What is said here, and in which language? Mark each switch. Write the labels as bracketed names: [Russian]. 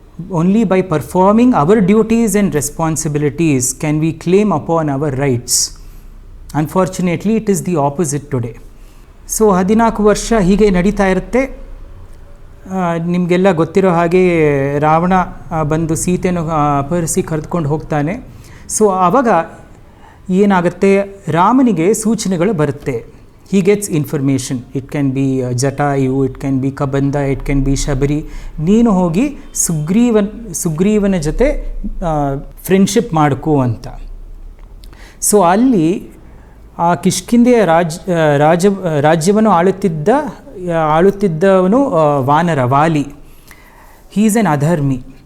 [English] Only by performing our duties and responsibilities can we claim upon our rights. Unfortunately, it is the opposite today. [Kannada] So 14 ವರ್ಷ ಹೀಗೆ ನಡೀತಾ ಇರುತ್ತೆ. ನಿಮಗೆಲ್ಲ ಗೊತ್ತಿರೋ ಹಾಗೆ ರಾವಣ ಬಂದು ಸೀತೆಯನ್ನು ಅಪಹರಿಸಿ ಕರೆದುಕೊಂಡು ಹೋಗ್ತಾನೆ. ಸೊ ಆವಾಗ ಏನಾಗುತ್ತೆ, ರಾಮನಿಗೆ ಸೂಚನೆಗಳು ಬರುತ್ತೆ. [English] he gets information. It can be Jatayu, it can be Kabandha, it can be Shabari. [Kannada] ನೀನು ಹೋಗಿ ಸುಗ್ರೀವನ ಜೊತೆ ಫ್ರೆಂಡ್ಶಿಪ್ ಮಾಡ್ಕೋ ಅಂತ. ಸೊ ಅಲ್ಲಿ ಆ ಕಿಷ್ಕಿಂಧೆಯ ರಾಜ್ಯವನ್ನು ಆಳುತ್ತಿದ್ದವನು ವಾನರ, ವಾಲಿ. [English] He is an adharmi.